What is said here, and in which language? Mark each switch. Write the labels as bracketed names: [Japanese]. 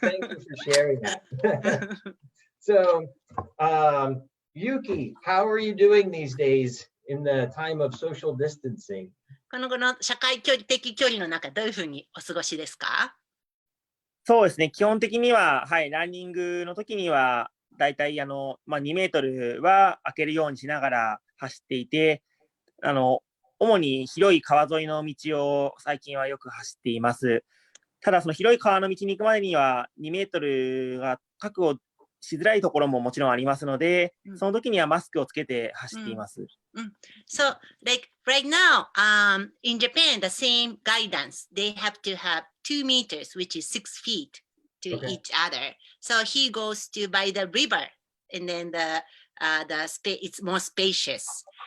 [English] Thank you for sharing that. So, Yuki, how are you doing these days in the time of social distancing? [Japanese] この後の社会的距離の中、どういうふうにお過ごしですか？そうですね。基本的には、はい、ランニングの時には、だいたい2メートルは空けるようにしながら走っていて、主に広い川沿いの道を最近はよく走っています。ただ、その広い川の道に行くまでには、2メートルが確保しづらいところももちろんありますので、その時にはマスクをつけて走っています。 [English] So, like right now, in Japan, the same guidance, they have to have 2 meters, which is 6 feet to each other. So he goes to by the river, and then it's more spacious.